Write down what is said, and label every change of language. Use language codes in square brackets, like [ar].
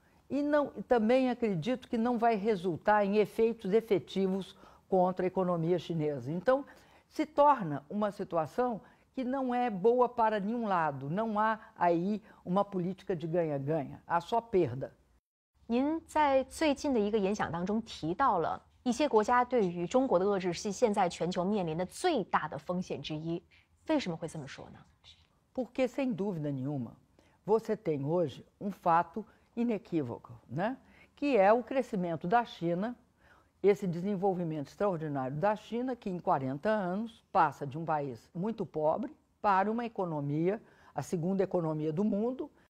[pt] E também acredito que não vai resultar em efeitos efetivos contra a economia chinesa. Então, se torna uma situação que não é boa para nenhum lado. Não há aí uma política de ganha-ganha, há só perda. [zh] 您在最近的一个演讲当中提到了一些国家对于中国的遏制是现在全球面临的最大的风险之一。为什么会这么说呢？ [pt] Porque, sem dúvida nenhuma, você tem hoje um fato inequívoco, né? Que é o crescimento da China, esse desenvolvimento extraordinário da China, que em 40 anos passa de um país muito pobre para uma economia, a segunda economia do mundo.